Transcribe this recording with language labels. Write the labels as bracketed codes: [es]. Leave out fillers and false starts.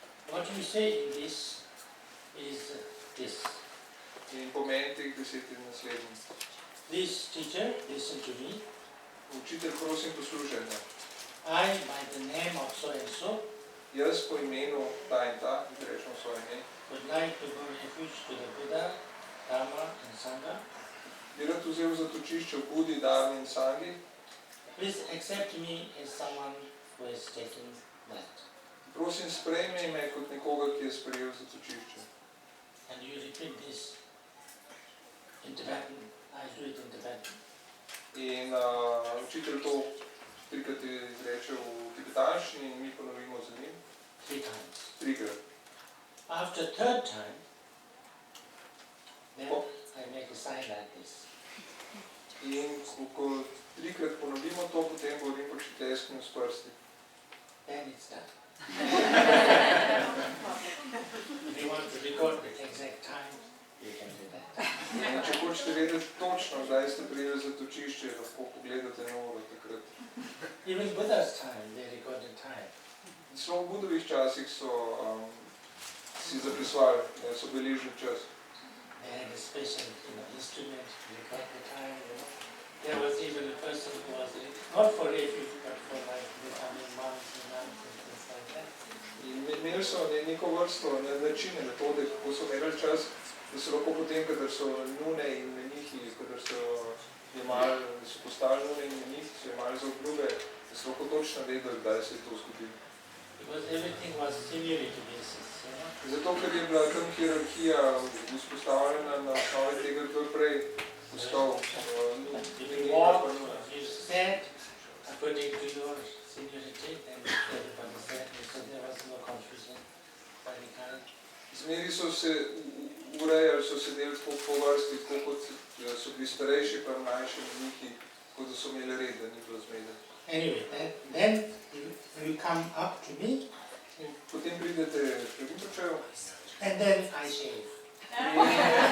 [en] What we say in this is this. [sl] In pomen teh besed je naslednji. [en] Please, teacher, listen to me. [sl] Učitelj, prosim, poslušaj me. [en] I, by the name of so and so, [sl] Jaz po imenu ta in ta, izrečemo svoje ime, [en] would like to go refuge to the Buddha, Dharma and Sangha. [sl] bi rad vzel zatočišče v Budi, Dharmi in Sangi. [en] Please accept me as someone who is taking that. [sl] Prosim, sprejmi me kot nekoga, ki je sprejel zatočišče. [en] And you repeat this in Tibetan. I do it in Tibetan. [sl] In učitelj to 3-krat izreče v tibetanščini in mi ponovimo za njim. [en] 3 times. [sl] 3-krat. [en] After 3rd time, then I make a sign like this. [sl] In ko 3-krat ponovimo to, potem govorim po čiteskim s prsti. [en] Then it's done. If you want to record the exact time, you can do that. [sl] In če hočete vedeti točno, kdaj ste prijeli zatočišče, lahko pogledate na uro takrat. [en] Even Buddha's time, they recorded time. [sl] Celo v Budovih časih so si zapisovali, so beležili čas. [en] They had a special instrument to record the time. There was even a person who was not for refuge, but for like becoming monks and nuns and things like that. [sl] In imeli so neko vrsto načine, metode, kako so merili čas, da so lahko potem, kadar so nune in menihi, kadar so postali nune in menihi, so imali za obljube, da so lahko točno vedeli, kdaj se je to zgodilo. [en] because everything was seniority basis, you know. [sl] Zato, ker je bila tam hierarhija vzpostavljena na osnovi tega, kdo je prej postal. [en] If you walk, you stand according to your seniority, then everybody said, so there was no confusion by the kind. [sl] Zmeri so se urejali, so sedeli po vrsti, tako kot so bili starejši pa mlajši mniki, kot da so imeli red, da ni bilo zmede. [en] Anyway, then you come up to me, [sl] In potem pridete pred Rinpočejo [en] and then I shave.